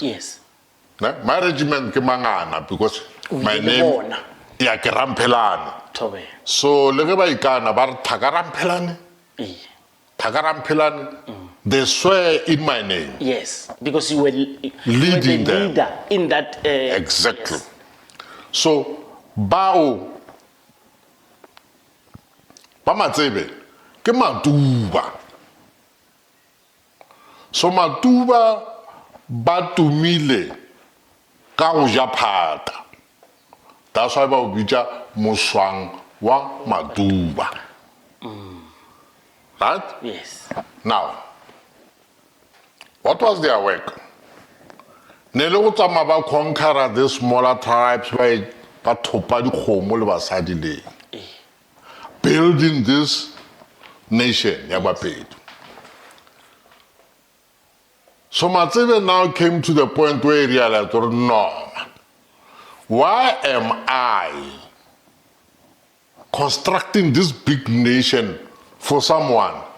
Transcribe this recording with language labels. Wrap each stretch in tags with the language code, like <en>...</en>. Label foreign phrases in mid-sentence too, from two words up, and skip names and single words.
<en>Yes. My regiment ke Mangana because my name ke Ramphelane.</en> <nso>So le ge ba ikana ba re Thakaramphelane.</nso> <en>They swear in my name. Yes, because you were leading the them. leader in that. Exactly. Yes.</en> <nso>So ba Matsebe ke Matuba. So Matuba ba tumile ka go ja phata.</nso> <en>That's why</en> <nso>ba o bitsa moswang wa Matuba.</nso> <en>Right? Yes. Now, what was their work?</en> <nso>Ne le go tsama ba</nso> <en>conquer the smaller tribes by</en> <nso>thopa dikgomo le basadi le.</nso> <en>Building this nation ya Bapedi. So Matsebe now came to the point where he realized, no, why am I constructing this big nation for someone?</en>